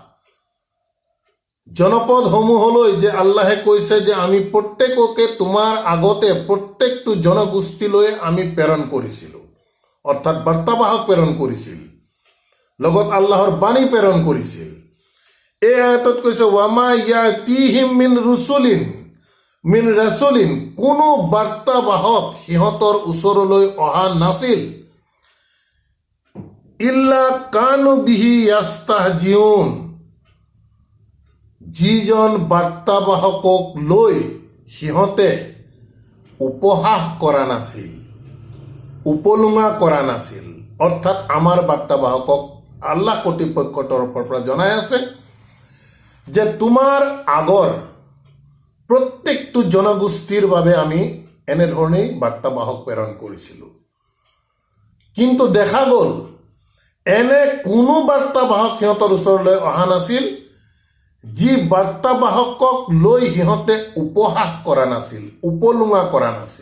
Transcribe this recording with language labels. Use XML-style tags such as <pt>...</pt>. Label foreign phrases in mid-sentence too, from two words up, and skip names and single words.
<as>জনপদসমূহলৈ, যে আল্লাহে কৈছে যে আমি প্ৰত্যেককে তোমাৰ আগতে প্ৰত্যেকটো জনগোষ্ঠীলৈ আমি প্ৰেৰণ কৰিছিলোঁ, অৰ্থাৎ বাৰ্তাবাহক প্ৰেৰণ কৰিছিল, লগত আল্লাহৰ বাণী প্ৰেৰণ কৰিছিল। এই আয়াতত কৈছে</as> <ar>وما يأتيهم من رسول,</ar> <as>কোনো বাৰ্তাবাহক সিহঁতৰ ওচৰলৈ অহা নাছিল,</as> <ar>إلا كانوا به يستهزئون,</ar> <as>যিজন বাৰ্তাবাহকক লৈ সিহঁতে উপহাস কৰা নাছিল, উপলুঙা কৰা নাছিল। অৰ্থাৎ আমাৰ বাৰ্তাবাহকক আল্লাহ কৰ্তৃপক্ষৰ তৰফৰ পৰা জনাই আছে যে তোমাৰ আগৰ প্ৰত্যেকটো জনগোষ্ঠীৰ বাবে আমি এনেধৰণেই বাৰ্তাবাহক প্ৰেৰণ কৰিছিলোঁ, কিন্তু দেখা গ'ল এনে কোনো বাৰ্তাবাহক সিহঁতৰ ওচৰলৈ অহা নাছিল যি বাৰ্তাবাহকক লৈ সিহঁতে উপহাস কৰা নাছিল, উপলুঙা কৰা নাছিল।</as>